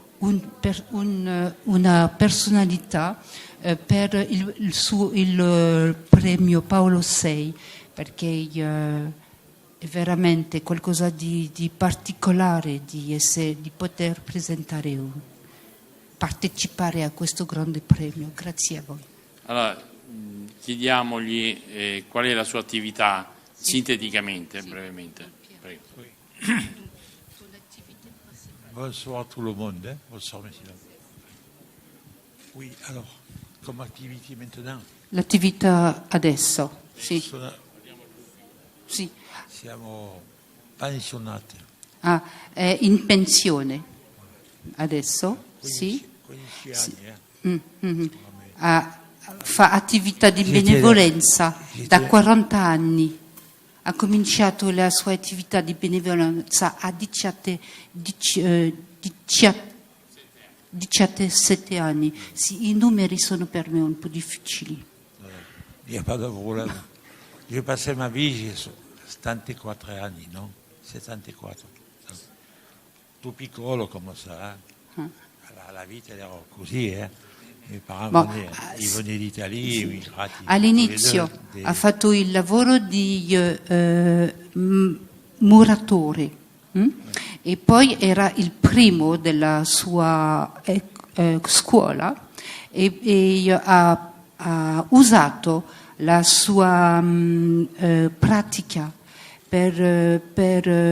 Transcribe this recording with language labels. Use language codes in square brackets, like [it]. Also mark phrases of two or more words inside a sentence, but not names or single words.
[it] una personalità per il premio Paolo VI, perché è veramente qualcosa di particolare di poter partecipare a questo grande premio. Grazie a voi. Allora, chiediamogli qual è la sua attività sinteticamente, brevemente. Prego. [fr] Bonsoir tout le monde. Bonsoir, messieurs. Oui, alors, comme activité maintenant? [it] L'attività adesso, sì. Sì. Siamo pensionati. È in pensione adesso, 15, sì. 15 anni. Fa attività di benevolenza da 40 anni. Ha cominciato la sua attività di benevolenza a 17 anni. Sì, i numeri sono per me un po' difficili. [fr] Il n'y a pas de problème. J'ai passé ma vie, j'ai 74 anni, no? [it] 74. Tu piccolo [fr] come ça. [it] La vita era così, I parents venivano d'Italia, immigrati. All'inizio ha fatto il lavoro di muratore e poi era il primo della sua scuola e ha usato la sua pratica per